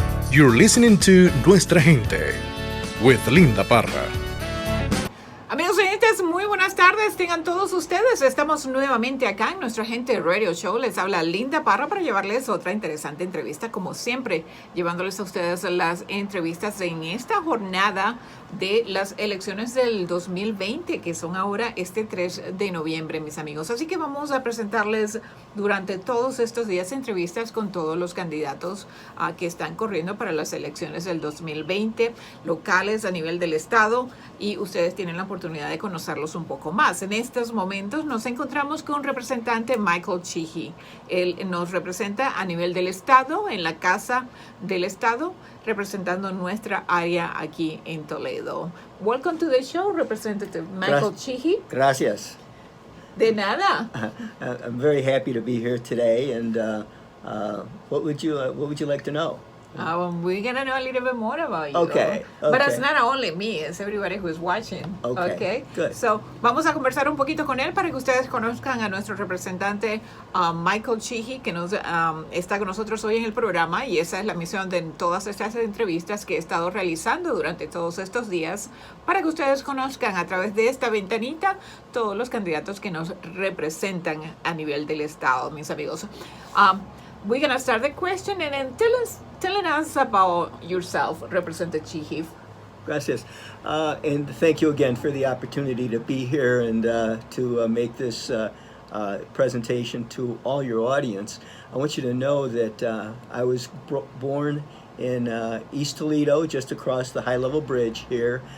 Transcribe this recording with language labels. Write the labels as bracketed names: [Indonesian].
[English] You're listening to Nuestra Gente with Linda Parra. [Spanish] Amigos oyentes, muy buenas tardes, tengan todos ustedes. Estamos nuevamente acá en Nuestra Gente Radio Show. Les habla Linda Parra para llevarles otra interesante entrevista, como siempre, llevándoles a ustedes las entrevistas en esta jornada de las elecciones del 2020, que son ahora este 3 de noviembre, mis amigos. Así que vamos a presentarles durante todos estos días entrevistas con todos los candidatos que están corriendo para las elecciones del 2020, locales a nivel del estado, y ustedes tienen la oportunidad de conocerlos un poco más. En estos momentos nos encontramos con un representante, Michael Sheehy. Él nos representa a nivel del estado, en la Casa del Estado, representando nuestra área aquí en Toledo. [English] Welcome to the show, Representative Michael Sheehy. [Spanish] Gracias. De nada. [English] I'm very happy to be here today. And what would you like to know? We're going to know a little bit more about you. Okay. But it's not only me, it's everybody who's watching. Okay. Good. [Spanish] So, vamos a conversar un poquito con él para que ustedes conozcan a nuestro representante Michael Sheehy, que está con nosotros hoy en el programa, y esa es la misión de todas estas entrevistas que he estado realizando durante todos estos días, para que ustedes conozcan a través de esta ventanita todos los candidatos que nos representan a nivel del estado, mis amigos. [English] We're going to start the question, and then telling us about yourself, Representative Sheehy. [Spanish] Gracias. [English] And thank you again for the opportunity to be here and to make this presentation to all your audience. I want you to know that I was born in East Toledo, just across the high-level bridge here.